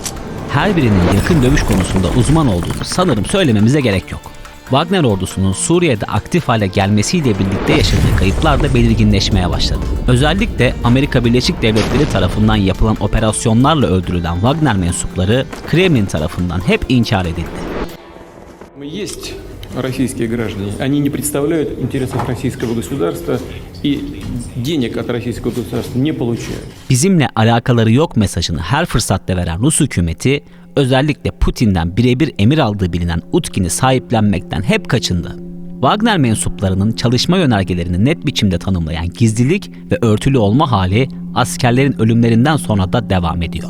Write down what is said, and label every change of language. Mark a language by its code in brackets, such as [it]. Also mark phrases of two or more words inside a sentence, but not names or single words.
[tr] Her birinin yakın dövüş konusunda uzman olduğunu sanırım söylememize gerek yok. Wagner ordusunun Suriye'de aktif hale gelmesiyle birlikte yaşadığı kayıplar da belirginleşmeye başladı. Özellikle Amerika Birleşik Devletleri tarafından yapılan operasyonlarla öldürülen Wagner mensupları Kremlin tarafından hep inkar edildi. [ru] Есть российские граждане, они не представляют интересов российского государства и денег от российского государства не получают. [tr] Bizimle alakaları yok mesajını her fırsatta veren Rus hükümeti özellikle Putin'den birebir emir aldığı bilinen Utkin'i sahiplenmekten hep kaçındı. Wagner mensuplarının çalışma yönergelerini net biçimde tanımlayan gizlilik ve örtülü olma hali askerlerin ölümlerinden sonra da devam ediyor.